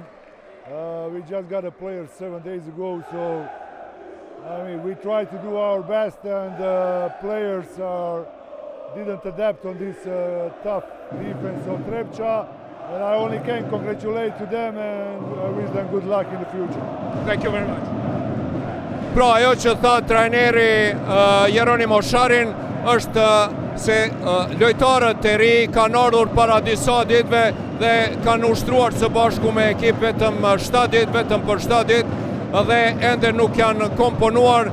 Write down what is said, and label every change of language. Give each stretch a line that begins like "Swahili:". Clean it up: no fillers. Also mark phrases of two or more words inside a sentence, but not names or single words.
English: We just got a player 7 days ago, so I mean, we tried to do our best, and players didn't adapt on this tough defense of Trepça. And I only can congratulate to them and wish them good luck in the future. Thank you very much.
Albanian: Pra, ajo që tha trajneri Jeronimo Sharin është se lojtarët e ri kanë ardhur para disa ditëve dhe kanë ushtruar së bashku me ekip vetëm 7 ditë, vetëm për 7 ditë, dhe ende nuk janë komponuar.